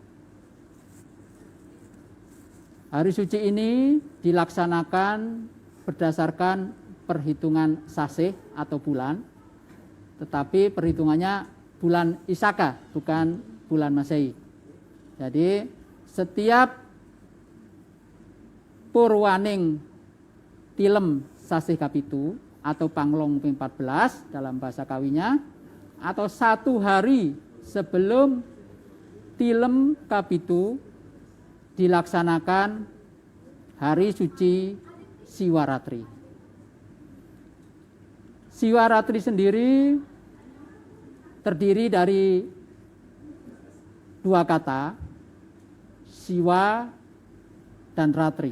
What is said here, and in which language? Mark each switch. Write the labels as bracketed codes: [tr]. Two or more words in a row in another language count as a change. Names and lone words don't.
[id] Hari suci ini dilaksanakan berdasarkan perhitungan sasih atau bulan, tetapi perhitungannya bulan Isaka, bukan bulan Masehi. Jadi setiap [ban] purwaning tilem sasih kapitu [id] atau [ban] panglong ping 14 [id] dalam bahasa Kawinya, atau satu hari sebelum tilem kapitu dilaksanakan Hari Suci Siwaratri. Siwaratri sendiri terdiri dari dua kata, Siwa dan Ratri.